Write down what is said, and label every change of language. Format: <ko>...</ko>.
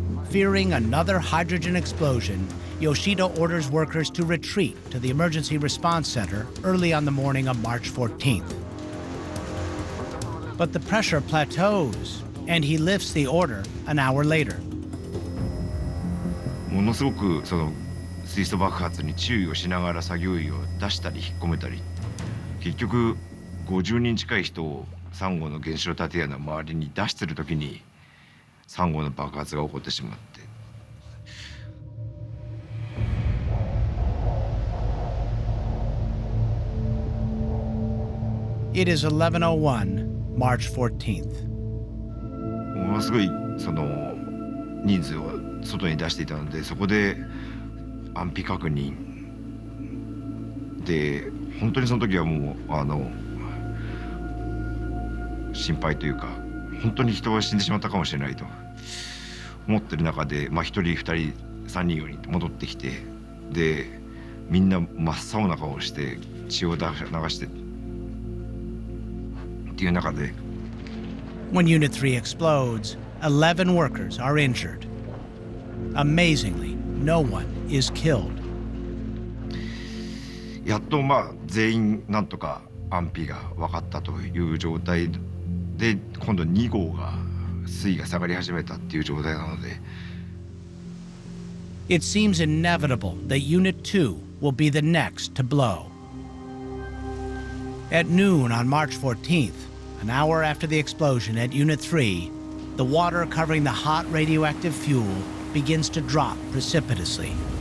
<en>Fearing another hydrogen explosion, Yoshida orders workers to retreat to the Emergency Response Center early on the morning of March 14th. But the pressure plateaus, and he lifts the order an hour later.</en> <ja>ものすごくその水素爆発に注意をしながら作業員を出したり引っ込めたり、結局50人近い人を3号の原子炉建屋の周りに出してる時に3号の爆発が起こってしまって。</ja> <en>It is 11:01, March 14th.</en> <ja>ものすごいその人数を外に出していたので、そこで安否確認で本当にその時はもう心配というか、本当に人は死んでしまったかもしれないと思ってる中で、1人2人3人4人戻ってきて、でみんな真っ青な顔をして血を流してっていう中で。</ja> <en>When Unit 3 explodes, 11 workers are injured. Amazingly, no one is killed.</en> <ja>やっと全員なんとか安否が分かったという状態で、今度2号が水位が下がり始めたっていう状態なので。</ja> <en>It seems inevitable that Unit 2 will be the next to blow. At noon on March 14th, an hour after the explosion at Unit 3, the water covering the hot radioactive fuel begins to drop precipitously.</en>